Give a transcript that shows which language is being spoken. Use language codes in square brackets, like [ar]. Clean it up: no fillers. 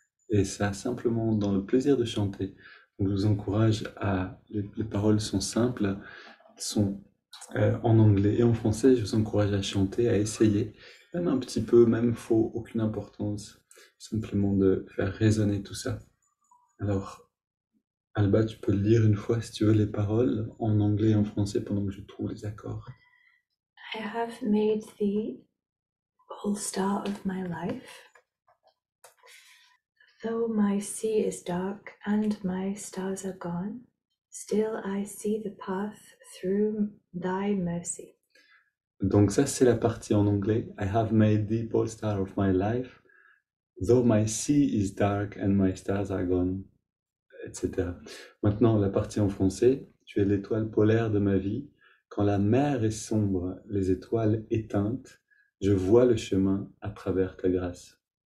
[fr] Et ça, simplement dans le plaisir de chanter. Donc, je vous encourage les paroles sont simples, sont en anglais et en français. Je vous encourage à chanter, à essayer, même un petit peu, même faut aucune importance, simplement de faire résonner tout ça. Alors, Alba, tu peux lire une fois, si tu veux, les paroles en anglais et en français pendant que je trouve les accords. [en] I have made thee pole star of my life. Though my sea is dark and my stars are gone, still I see the path through thy mercy. [fr] Donc ça, c'est la partie en anglais. [en] I have made thee pole star of my life. Though my sea is dark and my stars are gone, etc. [fr] Maintenant, la partie en français. Tu es l'étoile polaire de ma vie. Quand la mer est sombre, les étoiles éteintes, je vois le chemin à travers ta grâce.